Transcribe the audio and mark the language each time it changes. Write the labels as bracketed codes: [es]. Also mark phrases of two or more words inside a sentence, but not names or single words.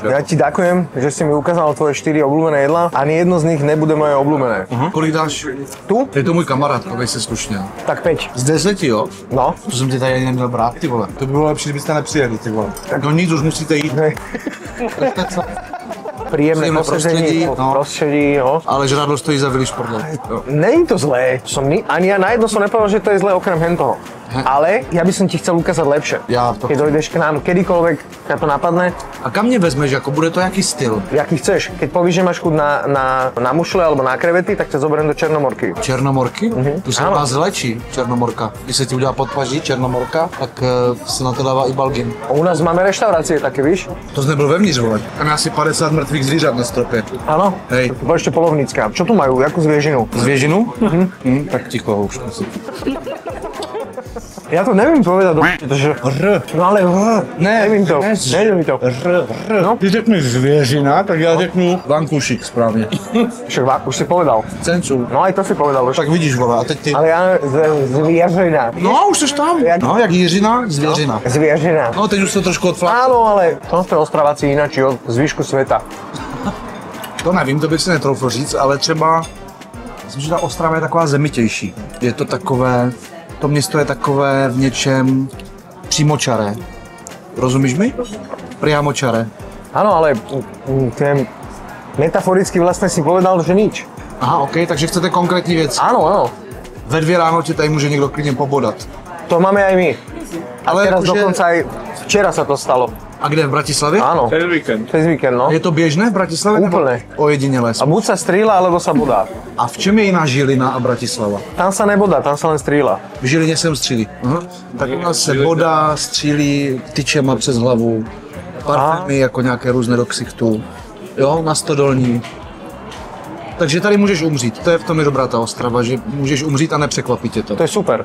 [sk] Ja ti ďakujem, že si mi ukázal tvoje 4 obľúbené jedlá. Ani jedno z nich nebude moje obľúbené. [cs] Kolik dáš? [sk] Tu? [cs] Je to můj kamarád, chovej se slušně. Tak 5. Z 10, jo? No. To jsem ti tady ani neměl brát, ty vole. To by bylo lepší, kdybyste nepřijeli, ty vole. Tak no nic, už musíte jít. [sk] Príjemné prostredí, no. [cs] Ale žrádlo stojí za Viliš Pordel. Není to zlé. [sk] Ani ja na jedno som nepovedal, že to je zlé okrem hentoho. Ale ja by som ti chcel ukázať lepšie. Keď dojdeš k nám kedykoľvek, ťa to napadne. [cs] A kam mě vezmeš, jako bude to jaký styl? Jaký chceš. [sk] Keď povíš, že máš chuť na mušle alebo na krevety, tak ťa zoberiem do Černomorky. [cs] Černomorky? Tu se vás léčí Černomorka. Když se ti udělá podpaží Černomorka, tak se na to dává i balgin. [sk] U nás máme reštaurácie také, víš? [cs] To jsi nebyl vevnitř, vole. Tam je asi 50 mrtvých zvířat na stropě. [sk] Áno. Hej. To ešte polovnícka. Čo tu majú? Jakú zviežinu? Zviežinu? Tak ticho, už musím. Ja to nevím povedať, protože... No ale [cs] Ne, nevím to. Nejde mi to. No. Ty řekneš zvěřina, tak já řeknu vankušik správně. [sk] Však už si povedal. Cencu. No aj to si povedal už. [cs] Tak vidíš, vole, a teď ty... [sk] Ale ja zvieřina. [cs] No, už jsi tam. No, jak Jiřina, zvěřina. [sk] Zvieřina. [cs] No, teď už to trošku odfláklo. [sk] Áno, ale to ste Ostraváci ináči od zvyšku sveta. [cs] To nevím, to bych si netroufl říct, ale třeba... Myslím, že ta Ostrava je taková zemitější. Je to takové... To město je takové v něčem přímočaré. Rozumíš mi? [sk] Priamočaré. Áno, ale metaforicky vlastne si povedal, že nič. [cs] Aha, OK, takže chcete konkrétní věc. [sk] Áno. [cs] Ve 2 ráno tě tady může někdo klidně pobodat. [sk] To máme aj my. Ale teraz jakože... dokonca aj včera sa to stalo. [cs] A kde, v Bratislavě? [sk] Áno. Cez víkend, no. [cs] Je to běžné v Bratislavě? [sk] Úplne. [cs] Ojedinělé. [sk] A buď sa strýla, alebo sa bodá. [cs] A v čem je jiná Žilina a Bratislava? [sk] Tam sa nebodá, tam sa len strýla. [cs] V Žilině se střílí. Tak u nás se bodá, střílí tyčema přes hlavu. Parfémy jako nějaké různé do ksichtů. Jo, na stodolní. Takže tady můžeš umřít. To je v tom je dobrá ta Ostrava, že můžeš umřít a nepřekvapí tě to. To je super.